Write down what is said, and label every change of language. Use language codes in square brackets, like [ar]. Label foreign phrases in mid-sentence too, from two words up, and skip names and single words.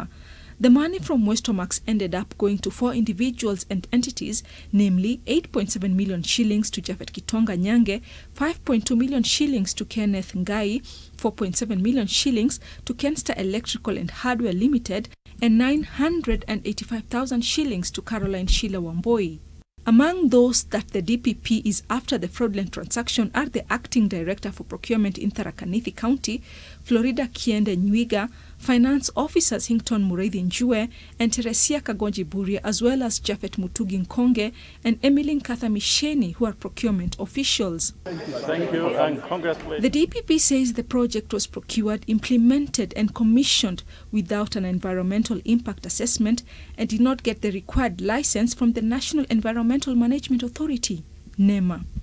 [en] The money from Westomax ended up going to 4 individuals and entities, namely 8.7 million shillings to Japhet Kitonga Nyange, 5.2 million shillings to Kenneth Ngai, 4.7 million shillings to Kenster Electrical and Hardware Limited, and 985,000 shillings to Caroline Sheila Wamboi. Among those that the DPP is after the fraudulent transaction are the Acting Director for Procurement in Tharaka Nithi County, Florida Kiende Nywiga, Finance Officers Hington Mureithi Njue and Teresia Kagonji Buria, as well as Japhet Mutugi Nkonge and Emily Nkatha Misheni, who are procurement officials. Thank you and congratulations. The DPP says the project was procured, implemented and commissioned without an environmental impact assessment and did not get the required license from the National Environmental Management Authority, NEMA.